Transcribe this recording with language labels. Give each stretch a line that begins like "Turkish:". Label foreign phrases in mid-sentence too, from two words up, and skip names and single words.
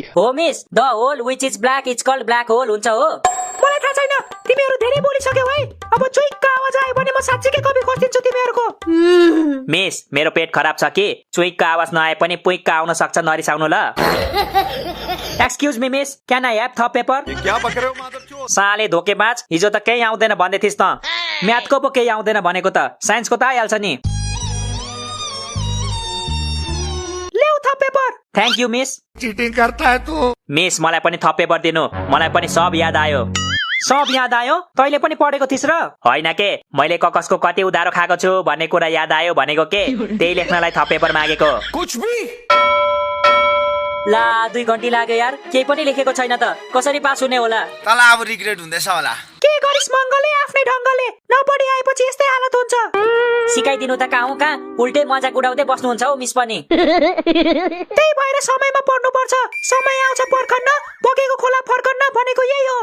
English: हो miss the hole which is black is called black hole
Nepali: हुन्छ हो मलाई थाहा छैन तिमीहरू धेरै बोलिसक्यौ है अब चुइक्क आवाज आयो भने म साच्चीकै कपी खोजिदिन्छु तिमीहरूको मिस मेरो पेट खराब छ कि चुइकको आवाज नआए पनि पुइकको आउन सक्छ नरिसाउनु ल
English: excuse me miss can I have
Nepali: थप पेपर
Hindi: क्या बक रहे हो मादरचोद?
Nepali: साले धोकेबाज हिजो त केही आउँदैन भन्दै थिइस् त म्याथको पो केही आउँदैन भनेको त साइन्सको त आइहाल्छ नि ल्याउ थप पेपर
English: thank you miss
Hindi: चीटिंग करता है तू
Nepali: मिस मलाई पनि थप पेपर दिनु मलाई पनि सब याद आयो सब याद आयो तैँले पनि पढेको थिइस् र होइन के मैले ककसको कति उधारो खाएको छु भन्ने कुरा याद आयो भनेको के त्यही लेख्नलाई थप पेपर मागेको
Hindi: कुछ भी
Nepali: ला 2 घन्टी लाग्यो यार केही पनि लेखेको छैन त कसरी पास हुने होला तल अब रिग्रेट हुँदैछ होला के गरिस् मंगलले आफ्नै ढंगले नपढी आएपछि यस्तै हालत हुन्छ सिकाइदिनु त कहाँ उल्टै मजाक उडाउँदै बस्नुहुन्छ हौ मिस पनि त्यही भएर समयमा पढ्नु पर्छ समय आउँछ पर्खन्न बगेको खोला फर्कन्न भनेको यही हो